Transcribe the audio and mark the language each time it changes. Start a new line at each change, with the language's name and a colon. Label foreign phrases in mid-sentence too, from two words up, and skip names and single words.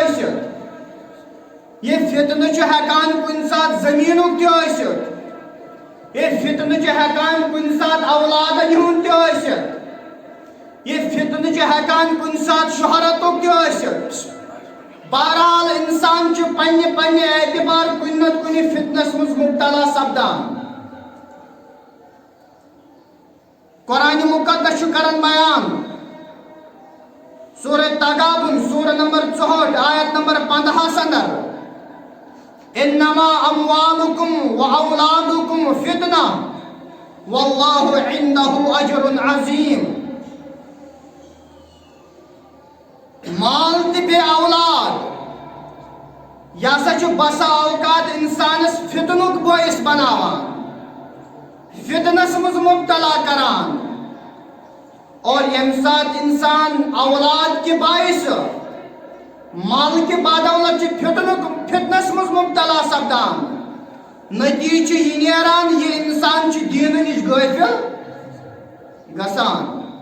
Kashmiri: ٲسِتھ یہ فتنہٕ چھُ ہٮ۪کان کُنہِ ساتہٕ زٔمیٖنُک تہِ ٲسِتھ یہ فتنہٕ چھُ ہٮ۪کان کُنہِ ساتہٕ اولادن ہُنٛد تہِ ٲسِتھ یہ فتنہٕ چھُ ہٮ۪کان کُنہِ ساتہٕ شہرتُک تہِ ٲسِتھ بہرحال انسان چھُ پننہِ اعتبار کُنہِ نتہٕ کُنہِ فتنس منٛز مبتلا سپدان قرآن مقدس چھُ کران بیان سورہ تغابن سورہ نمبر 64 آیت نمبر 15 اندر
Arabic: انما اموالکم واولادکم فتنہ واللہ عنده اجر عظیم
Kashmiri: مال تہِ بیٚیہِ اولاد یہ ہسا چھُ بسا اوقات انسانس فتنُک باعث بناوان فتنس منٛز مبتلا کران اور ییٚمہِ ساتہٕ انسان اولاد کہِ باعث مال کہِ بدولت چھُ فتنس منٛز مبتلا سپدان نتیجہ چھُ یہِ نیران یہِ انسان چھُ دیٖنہٕ نِش غٲفِل گژھان